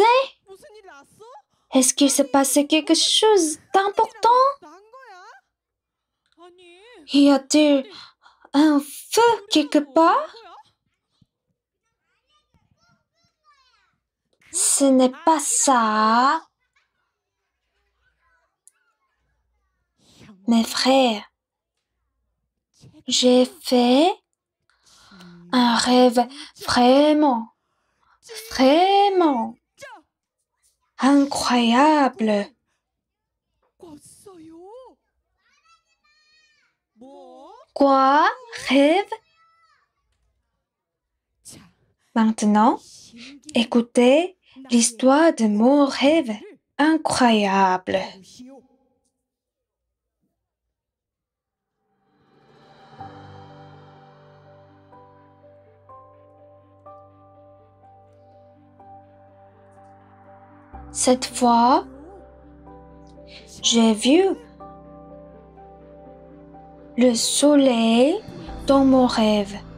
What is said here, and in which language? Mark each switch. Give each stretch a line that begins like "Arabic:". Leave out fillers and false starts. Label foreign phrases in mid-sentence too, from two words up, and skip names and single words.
Korean: 무슨 일 났어?
French: Est-ce qu'il s'est passé quelque chose d'important?
Korean: 난 거야? 아니.
French: Y a-t-il un feu quelque part? Ce n'est pas ça. Mes frères, j'ai fait un rêve vraiment incroyable.
Korean: 꿨어요. 뭐?
French: Quoi? Rêve?
Korean: 자,
French: Maintenant,
Korean: 신기한
French: écoutez
Korean: 나의
French: l'histoire de mon rêve incroyable.
Korean: 보시오.
French: Cette fois, j'ai vu le soleil dans mon rêve.